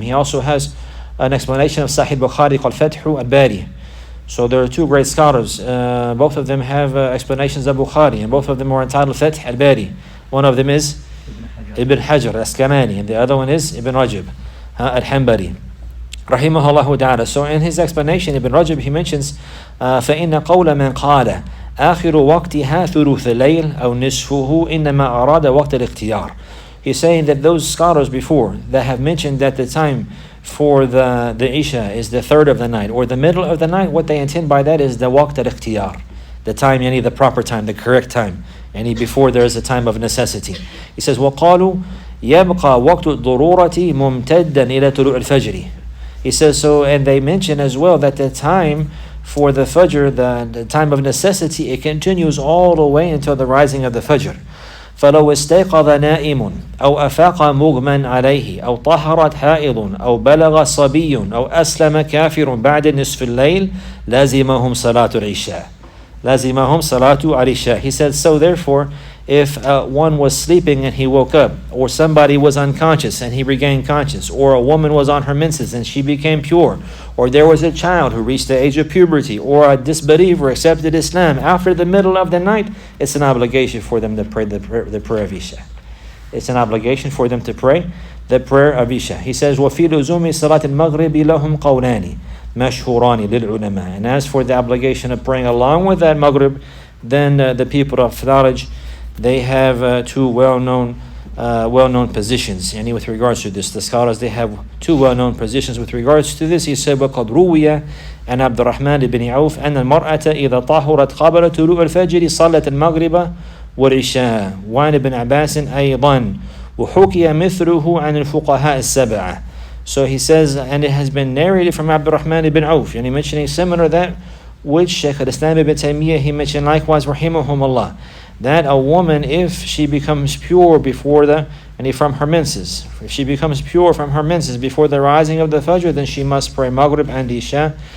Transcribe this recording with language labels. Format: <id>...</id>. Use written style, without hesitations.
<en>He also has an explanation of Sahih Bukhari called Fathu al-Bari. So there are two great scholars. Both of them have explanations of Bukhari, and both of them are entitled Fath al-Bari. One of them is Ibn Hajar al-Asqalani, and the other one is Ibn Rajab al-Hanbali, rahimahullah ta'ala. So in his explanation, Ibn Rajab, he mentions</en> <ar>فَإِنَّ قَوْلَ مَنْ قَالَ آخِرُ وَقْتِهَا ثُلُثَ اللَّيْلِ أَوْ نِصْفُهُ إِنَّمَا أَرَادَ وَقْتَ الْاِخْتِيَارِ.</ar> <en>He's saying that those scholars before that have mentioned that the time for the Isha is the third of the night or the middle of the night, what they intend by that is the waqt al-ikhtiyar, the time, the proper time, the correct time, before there is a time of necessity. He says,</en> <ar>وَقَالُوا يَبْقَى وَقْتُ الضُّرُورَةِ مُمْتَدًّا إِلَى طُلُوعِ الْفَجْرِ.</ar> <en>He says so, and they mention as well that the time for the Fajr, the time of necessity, it continues all the way until the rising of the Fajr.</en> <ar>فلو استيقظ نائم أو أفاق مغمى عليه أو طهرت حائض أو بلغ صبي أو أسلم كافر بعد نصف الليل لازمهم صلاة العشاء.</ar> <en>He said, so therefore, if one was sleeping and he woke up, or somebody was unconscious and he regained conscious, or a woman was on her menses and she became pure, or there was a child who reached the age of puberty, or a disbeliever accepted Islam after the middle of the night, it's an obligation for them to pray the prayer of Isha. It's an obligation for them to pray the prayer of Isha. He says,</en> <ar>وَفِي لُزُومِ صَلَاةِ الْمَغْرِبِ لَهُمْ قَوْلَانِ مَشْهُورَانِ لِلْعُلَمَاءِ.</ar> <en>And as for the obligation of praying along with that Maghrib, then the people of knowledge, they have two well-known positions. With regards to this, the scholars, they have two well-known positions with regards to this. He said,</en> <ar>وَقَدْ رُوِيَ أن عبد الرحمن بن عوف أن المرأة إذا طهرت قبل طلوع الفجر صلت المغرب والعشاء وعن ابن عباس أيضا وحكي مثله عن الفقهاء السبعة.</ar> <en>So he says, and it has been narrated from Abd al-Rahman ibn Auf, mentioning similar that which Shaykh al-Islam ibn Taymiyyah, he mentioned likewise, rahimahumullah, that a woman, if she becomes pure before the and from her menses. If she becomes pure from her menses before the rising of the Fajr, then she must pray Maghrib and Isha.</en>